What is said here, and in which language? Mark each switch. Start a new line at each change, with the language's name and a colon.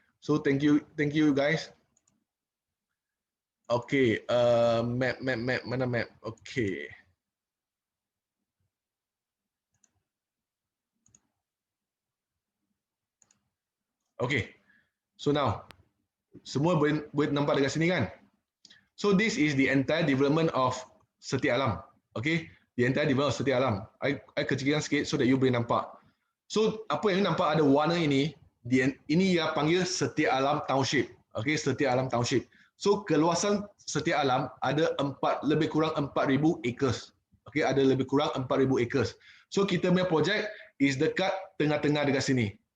English: So thank you guys. Okay, map, mana map? Okay.
Malay: Okay, so now, semua boleh nampak dekat sini kan?
English: So this is the entire development of Setia Alam. Okay, the entire development of Setia Alam.
Malay: I kecilkan sikit
English: so that you boleh nampak.
Malay: So apa yang nampak ada warna ini, ini yang panggil Setia Alam Township. Okay, Setia Alam Township. So keluasan Setia Alam ada lebih kurang 4,000 acres. Okay, ada lebih kurang 4,000 acres. So kita punya projek is dekat tengah-tengah dekat sini.